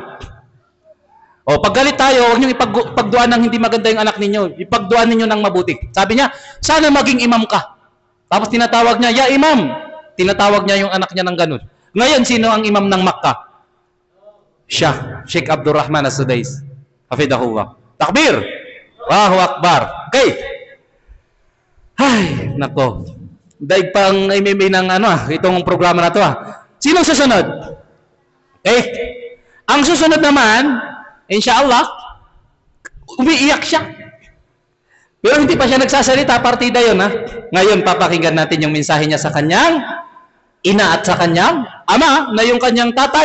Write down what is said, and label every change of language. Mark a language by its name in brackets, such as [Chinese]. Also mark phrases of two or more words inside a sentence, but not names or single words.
[Filipino] O, pag galit tayo, huwag niyong ipagduan ng hindi maganda yung anak ninyo. Ipagduan ninyo ng mabuti. Sabi niya, sana maging imam ka. Tapos tinatawag niya, [Arabic] ya imam. [Filipino] Tinatawag niya yung anak niya ng ganun. Ngayon, sino ang imam ng Makkah? Siya, Sheikh Abdurrahman As-Sudais. [Arabic] Hafidahullah. Takbir! Allahu Akbar. [Filipino] Okay. Ay, nako. Daig pang MMA ng itong programa na to Sinong susunod? Okay. Ang susunod naman, inshallah, umiiyak siya. Pero hindi pa siya nagsasalita, partida yun Ngayon, papakinggan natin yung mensahe niya sa kanyang ina at sa kanyang ama na yung kanyang tatay.